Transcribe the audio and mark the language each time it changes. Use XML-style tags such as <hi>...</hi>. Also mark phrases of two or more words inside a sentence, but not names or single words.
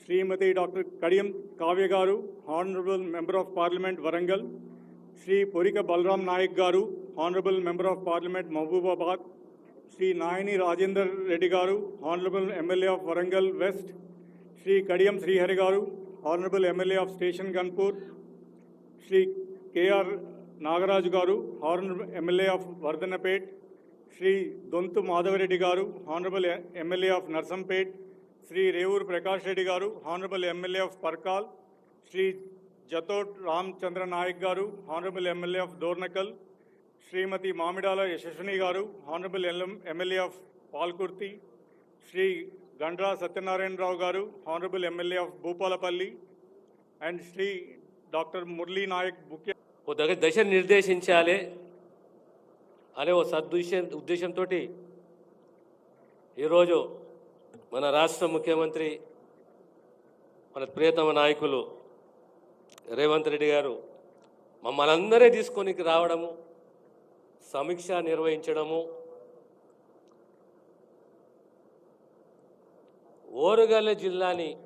<en>Srimati Dr. Kadiyam Kavya Garu, Honorable Member of Parliament Warangal, Sri Porika Balram Naik Garu, Honorable Member of Parliament Mahbubabad, Sri Nayani Rajendra Reddy Garu, Honorable MLA of Warangal West, Sri Kadiyam Srihari Garu, Honorable MLA of Station Kanpur, Sri K.R. Nagaraj Garu, Honorable MLA of Vardhanapet, Sri Dontu Madhavareddy Garu, Honorable MLA of Narsampet, Sri Revur Prakash Reddy Garu, Honorable MLA of Parkal, Sri Jatot Ramchandra Naik Garu, Honorable MLA of Dornakal, Srimati Mamidala Yashashwini Garu, Honorable MLA of Palkurti, Sri Gandra Satyanarayan Rao Garu, Honorable MLA of Bhupalapalli, and Sri Dr. Murli Naik Bukya.</en> <te>ఓ దశ నిర్దేశించాలి అనే ఓ ఉద్దేశంతో ఈరోజు మన రాష్ట్ర ముఖ్యమంత్రి మన ప్రియతమ నాయకులు రేవంత్ రెడ్డి గారు మమ్మల్ని అందరే తీసుకొని రావడము, సమీక్ష నిర్వహించడము, ఓరుగల్లు జిల్లాని</te>